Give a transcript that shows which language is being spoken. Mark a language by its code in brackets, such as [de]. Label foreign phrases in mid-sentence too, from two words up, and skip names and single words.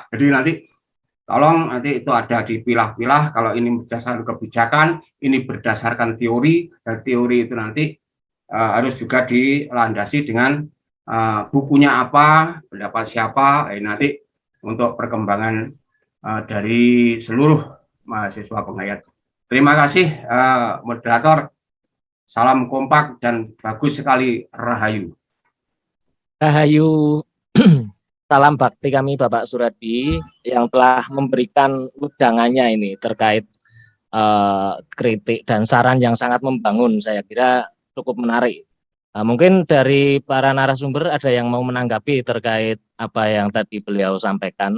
[id] Jadi nanti tolong nanti itu ada dipilah-pilah, kalau ini berdasarkan kebijakan, ini berdasarkan teori, dan teori itu nanti harus juga dilandasi dengan bukunya apa, pendapat siapa, nanti untuk perkembangan dari seluruh mahasiswa penghayat. Terima kasih moderator, salam kompak dan bagus sekali, Rahayu. Rahayu, salam bakti kami Bapak Suradi yang telah memberikan undangannya ini terkait kritik dan saran yang sangat membangun, saya kira cukup menarik. Mungkin dari para narasumber ada yang mau menanggapi terkait apa yang tadi beliau sampaikan.